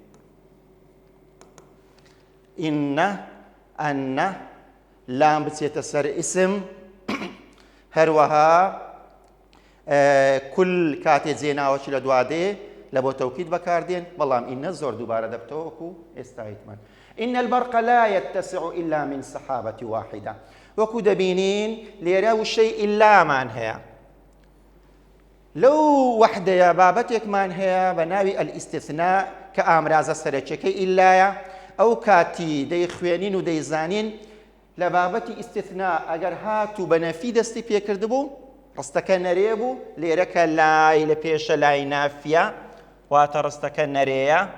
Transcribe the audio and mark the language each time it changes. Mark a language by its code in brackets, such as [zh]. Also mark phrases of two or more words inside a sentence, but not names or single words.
[ckb] ئینە، ئەنە، لام بچێتە سەر ئیسم، هەروەها کول کاتێ جێناوەکی لە دوادێ لە بۆ تەوکید بەکاردێن، بەڵام ئینە زۆر دووبارە دەبتەوە وەکو ئێستا هیتمان. [ar] إن البرق لا يتسع إلا من سحابة واحدة، [ckb] وەکو دەبینین لێرە وشەی ئیلامان هەیە. لەو وەحدەیە بابەتێکمان هەیە بە ناوی ئەلیستیثنا کە ئامرازە سەرەکیەکەی ئیلایە. ئەو کاتی دەیخوێنین و دەیزانین لە بابەتی ئیستیثنا ئەگەر هاتوو بە نەفی دەستی پێکرد بوو، ڕستەکە نەرێ بوو، لێرەکە لای لە پێشە لای نافیە، واتە ڕستەکە نەرێیە.